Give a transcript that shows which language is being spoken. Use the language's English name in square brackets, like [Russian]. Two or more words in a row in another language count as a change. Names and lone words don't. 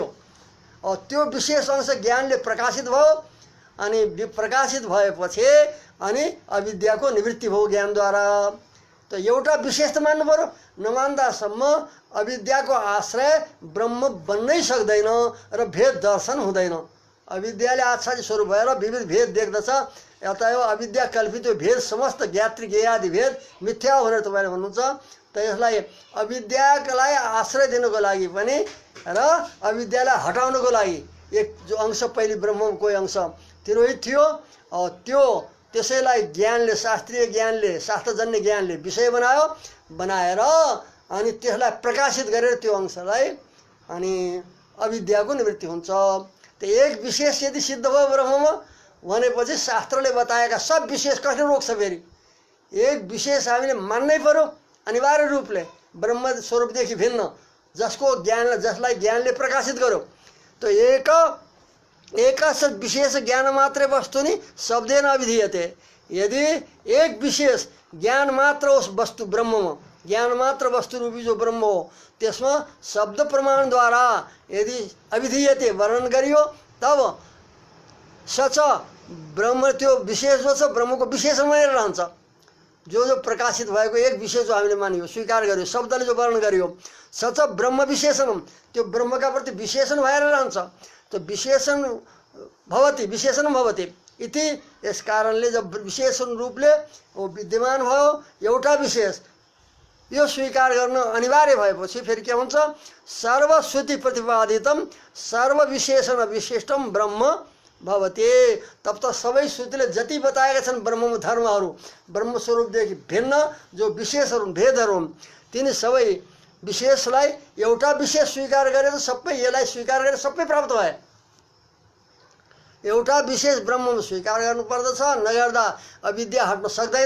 [Nepali] त्यो विशेष अंश ज्ञानले प्रकाशित भयो अनि प्रकाशित भएपछि अनि अविद्याको निवृत्ति भयो ज्ञानद्वारा। त एउटा विशेष त मान्नु पर्यो, नमान्दासम्म अविद्याको आश्रय ब्रह्म बन्नै सक्दैन र भेद दर्शन हुँदैन। अविद्याले आच्छादित स्वरूप भएर विविध भेद देख्दछ, अतएव अविद्या कल्पित भेद समस्त ज्ञात्री ज्ञेयादि भेद मिथ्या हो भनेर तपाईँले भन्नुहुन्छ। त यसलाई अविद्यालाई आश्रय दिनको लागि पनि र अविद्यालाई हटाउनको लागि एक जो अंश पहिले ब्रह्मको कोही अंश तिरोहित थियो, त्यो त्यसैलाई ज्ञानले शास्त्रीय ज्ञानले शास्त्रजन्य ज्ञानले विषय बनाएर अनि त्यसलाई प्रकाशित गरेर त्यो अंशलाई अनि अविद्याको निवृत्ति हुन्छ। त एक विशेष यदि सिद्ध भयो ब्रह्ममा भनेपछि शास्त्रले बताएका सब विशेष कसले रोक्छ? फेरि एक विशेष हामीले मान्नै पर्यो अनिवार्य रूपले, ब्रह्म स्वरूपदेखि भिन्न जसलाई ज्ञानले प्रकाशित गर्यो। [Sanskrit] त एकस्य विशेष ज्ञान मात्रै वस्तुनि शब्देन अभिधीयते। [Nepali] यदि एक विशेष ज्ञान मात्र उस वस्तु ब्रह्ममा ज्ञान मात्र वस्तु रूपी जो ब्रह्म हो त्यसमा शब्द प्रमाणद्वारा यदि अभिधीयते वर्णन गरियो तब सच ब्रह्म त्यो विशेष जो छ ब्रह्मको विशेषण मानेर रहन्छ। जो प्रकाशित भएको एक विशेष जो हामीले मानियो स्वीकार गर्यो शब्दले जो वर्णन गरियो सच ब्रह्म विशेषण त्यो ब्रह्मका प्रति विशेषण भएर रहन्छ। तो [Sanskrit] विशेषण भवति इति [Nepali] यस कारणले जब विशेषण रूपले वो विद्यमान भयो एउटा विशेष यो स्वीकार गर्न अनिवार्य भएपछि फेरि के हुन्छ? [Sanskrit] सर्वश्रुति प्रतिपादितम सर्व विशेषण विशिष्टम ब्रह्म भवति। [Nepali] तब त सबै श्रुतिले जति बताएका छन् ब्रह्ममा धर्महरू ब्रह्म स्वरूपदेखि भिन्न जो विशेषहरू भेदहरू हुन् तिनी सबै विशेषलाई एउटा विशेष स्वीकार गरे त सबै यसलाई स्वीकार गरे सबै प्राप्त भए। एउटा विशेष ब्रह्ममा स्वीकार गर्नुपर्दछ, नगर्दा अविद्या हट्न सक्दैन।